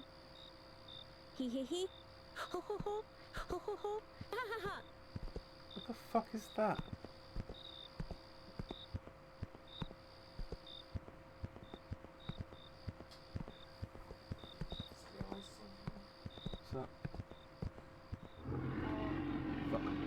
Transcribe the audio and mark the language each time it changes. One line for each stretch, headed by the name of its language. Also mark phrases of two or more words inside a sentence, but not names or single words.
English: He he he! Ho ho ho! Ho ho ho! Ha ha ha! What the fuck is that? What's that? Fuck.